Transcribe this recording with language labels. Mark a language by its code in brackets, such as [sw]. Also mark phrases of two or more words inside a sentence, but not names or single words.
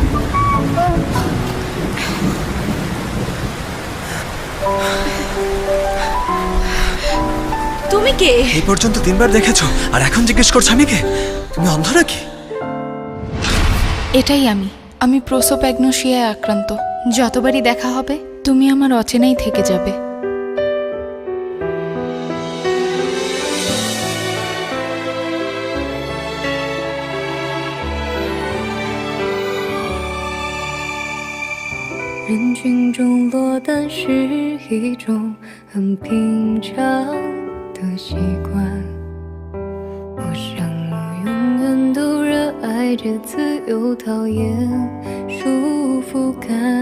[bn] তুমি কে? এই পর্যন্ত 3 বার দেখেছো আর এখন জিজ্ঞেস করছো আমি কে? তুমি অন্ধ নাকি? এটাই আমি প্রোসোপ্যাগনোসিয়ায় আক্রান্ত। যতবারই দেখা হবে তুমি আমার অচেনাই থেকে যাবে। [zh] 人群中落单是一种很平常的习惯，我想我永远都热爱着自由，讨厌束缚感。